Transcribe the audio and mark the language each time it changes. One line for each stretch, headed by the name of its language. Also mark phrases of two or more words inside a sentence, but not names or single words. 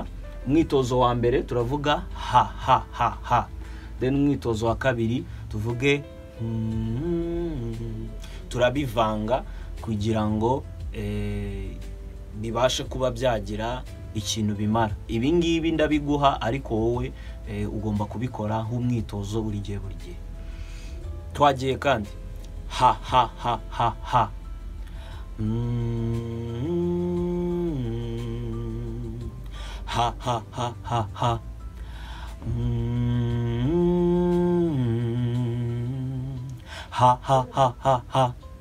Kinyarwanda: Umwitozo wa mbere turavuga ha ha ha ha, then umwitozo wa kabiri tuvuge turabivanga kugira ngo bibashe kuba byagira ikintu bimara. Ibi ngibi ndabiguha, ariko wowe ugomba kubikora nk'umwitozo buri gihe. Twagiye kandi ha ha ha ha ha, ha ha ha ha ha, ha ha ha ha ha,